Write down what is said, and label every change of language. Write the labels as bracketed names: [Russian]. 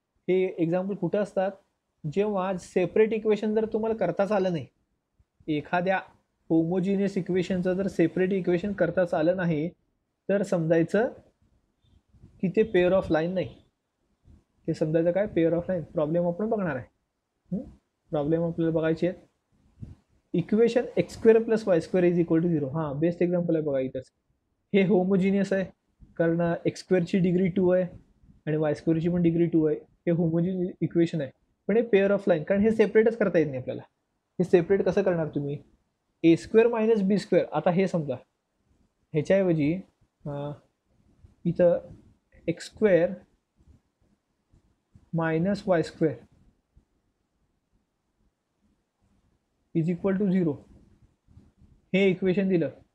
[Marathi] हे एक्झाम्पल कुठं असतात, जेव्हा सेपरेट इक्वेशन जर तुम्हाला करताच आलं नाही, एखाद्या होमोजिनियस इक्वेशनचं जर सेपरेट इक्वेशन करताच आलं नाही, तर समजायचं की ते पेअर ऑफ लाईन नाही. ते समजायचं काय, पेअर ऑफ लाईन. प्रॉब्लेम आपण बघणार आहे. प्रॉब्लेम आपल्याला बघायची आहे. [English] Equation x square plus y square is equal to 0. [Marathi] हां, बेस्ट एक्झाम्पल आहे बघा इथंच. हे होमोजिनियस आहे कारण एक्स स्क्वेअरची डिग्री 2 आहे आणि वाय स्क्वेअरची पण डिग्री 2 आहे. हे होमोजिनियस इक्वेशन आहे. पण हे पेअर ऑफ लाईन, कारण हे सेपरेटच करता येत नाही आपल्याला. हे सेपरेट कसं करणार तुम्ही, ए स्क्वेअर मायनस बी स्क्वेअर. आता हे समजा ह्याच्याऐवजी इथं [English] x square minus y square is equal to 0 [Marathi] हे इक्वेशन दिलं.